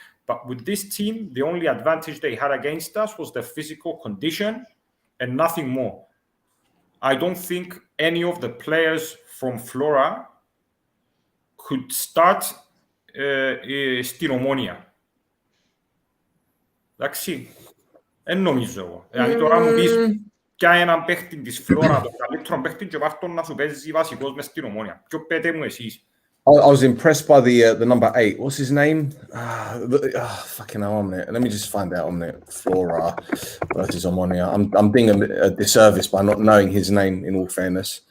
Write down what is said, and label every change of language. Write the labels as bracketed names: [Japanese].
[English] But with this team, the only advantage they had against us was the physical condition and nothing more. I don't think any of the players from Flora could start στην OMONOIA. [Greek] Εντάξει, δεν νομίζω εγώ. Δηλαδή τώρα μου πεις ποια έναν παίχτη της Flora, τον καλύτερο παίχτη, και βάρτον να σου παίζει βασικός μες στην OMONOIA. Ποιο πέτε μου εσείς. [English] I was impressed by the number 8. What's his name? Fucking hell, Omnet. Let me just find out Omnet. Flora versus OMONOIA. I'm being a disservice by not knowing his name, in all fairness.